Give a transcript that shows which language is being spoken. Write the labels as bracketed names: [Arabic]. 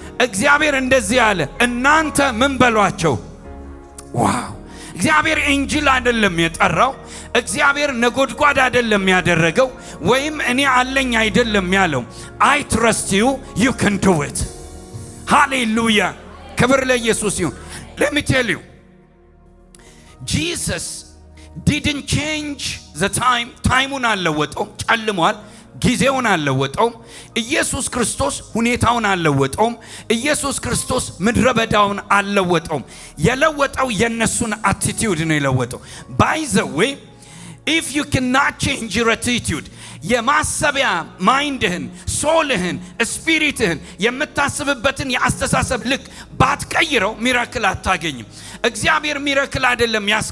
[Amharic] እግዚአብሔር እንደዚህ አለ፣ እናንተ ምን በሏቸው። ዋው! እግዚአብሔር ኢንጂል አይደለም የጠራው። እግዚአብሔር ነጎድጓድ አይደለም ያደረገው፣ ወይም እኔ አለኝ አይደለም ያለው። [English] I trust you, you can do it. [Amharic] ሃሌሉያ! ክብር ለኢየሱስ ይሁን። [English] Let me tell you, Jesus didn't change the time. [Amharic] ታይሙን አልለወጠውም። ጨልሟል። ጊዜውን አልለወጠውም። ኢየሱስ ክርስቶስ ሁኔታውን አልለወጠውም። ኢየሱስ ክርስቶስ ምድረ በዳውን አልለወጠውም። የለወጠው የነሱን አቲቲዩድ ነው የለወጠው። [English] by the way, if you cannot change your attitude, [Amharic] የማሰቢያ ማይንድህን፣ ሶልህን፣ ስፒሪትህን የምታስብበትን የአስተሳሰብ ልክ ባትቀይረው ሚራክል አታገኝም። እግዚአብሔር ሚራክል አይደለም